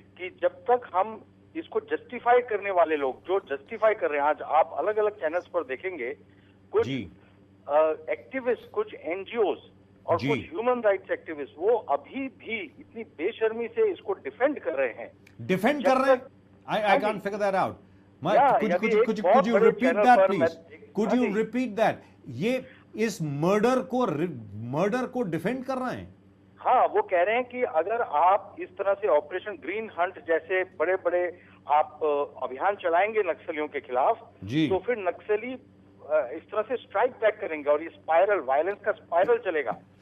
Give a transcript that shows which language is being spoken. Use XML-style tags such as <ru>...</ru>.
<hi>कि जब तक हम इसको जस्टिफाई करने वाले लोग जो जस्टिफाई कर रहे हैं, आज आप अलग अलग चैनल्स पर देखेंगे कुछ एक्टिविस्ट, कुछ एनजीओज और कुछ ह्यूमन राइट्स एक्टिविस्ट, वो अभी भी इतनी बेशर्मी से इसको डिफेंड कर रहे हैं। डिफेंड कर रहे हैं?</hi> <en>I can't figure that out. Could you repeat that, please? Could you repeat that?</en> <hi>ये इस मर्डर को डिफेंड कर रहे हैं? हाँ, वो कह रहे हैं कि अगर आप इस तरह से ऑपरेशन ग्रीन हंट जैसे बड़े बड़े आप अभियान चलाएंगे नक्सलियों के खिलाफ, तो फिर नक्सली इस तरह से स्ट्राइक बैक करेंगे और ये स्पाइरल, वायलेंस का स्पाइरल चलेगा।</hi>